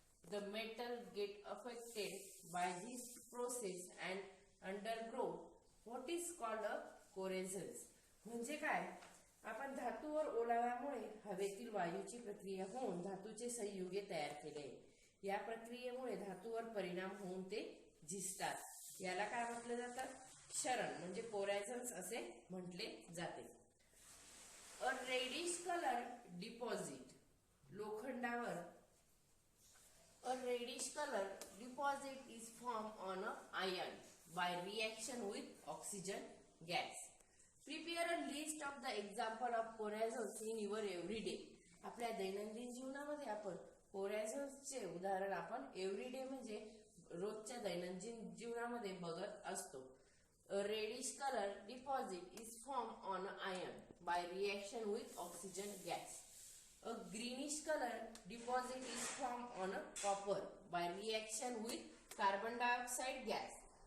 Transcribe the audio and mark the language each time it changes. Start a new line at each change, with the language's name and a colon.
English: The metal get affected by this process and undergo what is called a corrosion.
Marathi: म्हणजे काय, आपण धातूवर ओलाव्यामुळे हवेतील वायूची प्रक्रिया होऊन धातूचे संयुगे तयार केले. या प्रक्रियेमुळे धातूवर परिणाम होऊन ते झिजतात. याला काय म्हटलं जातं, क्षरण म्हणजे कोरॅझन्स असे म्हटले जाते.
English: A reddish colour deposit लोखंडावर a reddish colour deposit is form on a iron by reaction with oxygen gas. Prepare a list of the example of corrosions in your everyday.
Marathi: आपल्या दैनंदिन जीवनामध्ये आपण कोरॅझन्सचे उदाहरण आपण एव्हरीडे म्हणजे रोजच्या दैनंदिन जीवनामध्ये बघत असतो.
English: A reddish color deposit is formed on iron by reaction with oxygen gas. A greenish color deposit is formed on copper by reaction with carbon dioxide gas.